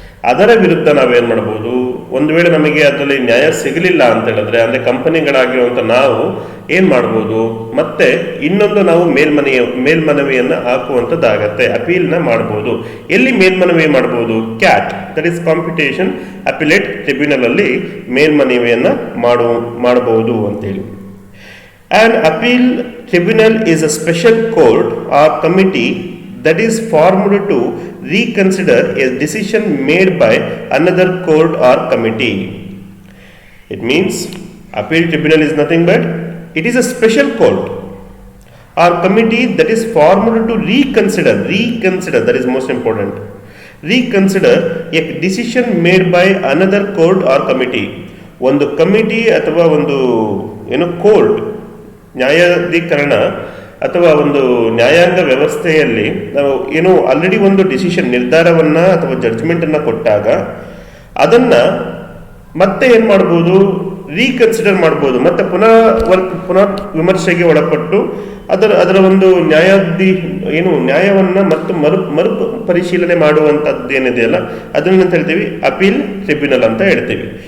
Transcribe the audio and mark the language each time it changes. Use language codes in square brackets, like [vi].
[kn] ಅದರ ವಿರುದ್ಧ ನಾವೇನು ಮಾಡ್ಬೋದು, ಒಂದು ವೇಳೆ ನಮಗೆ ಅದರಲ್ಲಿ ನ್ಯಾಯ ಸಿಗಲಿಲ್ಲ ಅಂತ ಹೇಳಿದ್ರೆ, ಅಂದರೆ ಕಂಪನಿಗಳಾಗಿರುವಂಥ ನಾವು ಏನು ಮಾಡ್ಬೋದು, ಮತ್ತೆ ಇನ್ನೊಂದು ನಾವು ಮೇಲ್ಮನವಿಯನ್ನು ಹಾಕುವಂಥದ್ದಾಗತ್ತೆ, ಅಪೀಲ್ನ ಮಾಡ್ಬೋದು. ಎಲ್ಲಿ ಮೇಲ್ಮನವಿ ಮಾಡ್ಬೋದು? Cat, [en] that is [kn] competition appellate tribunal ಅಲ್ಲಿ ಮೇಲ್ಮನವಿಯನ್ನು ಮಾಡಬಹುದು ಅಂತೇಳಿ. [en] An appeal tribunal is a special court or committee that is formed to reconsider a decision made by another court or committee. It means appeal tribunal is nothing but it is a special court or committee that is formed to reconsider, that is most important, reconsider a decision made by another court or committee. [kn] ಒಂದು committee ಅಥವಾ ಒಂದು court, ನ್ಯಾಯಾಧಿಕರಣ ಅಥವಾ ಒಂದು ನ್ಯಾಯಾಂಗ ವ್ಯವಸ್ಥೆಯಲ್ಲಿ ನಾವು already ಒಂದು ಡಿಸಿಷನ್, ನಿರ್ಧಾರವನ್ನು ಅಥವಾ ಜಡ್ಜ್ಮೆಂಟನ್ನು ಕೊಟ್ಟಾಗ ಅದನ್ನು ಮತ್ತೆ ಏನು ಮಾಡ್ಬೋದು, ರೀಕನ್ಸಿಡರ್ ಮಾಡ್ಬೋದು, ಮತ್ತೆ ಪುನಃ ವಿಮರ್ಶೆಗೆ ಒಳಪಟ್ಟು ಅದರ ಒಂದು ನ್ಯಾಯವನ್ನು ಮತ್ತು ಮರು ಪರಿಶೀಲನೆ ಮಾಡುವಂಥದ್ದು ಏನಿದೆಯಲ್ಲ ಅದನ್ನು ಅಂತ ಹೇಳ್ತೀವಿ ಅಪೀಲ್ ಟ್ರಿಬ್ಯುನಲ್ ಅಂತ ಹೇಳ್ತೀವಿ.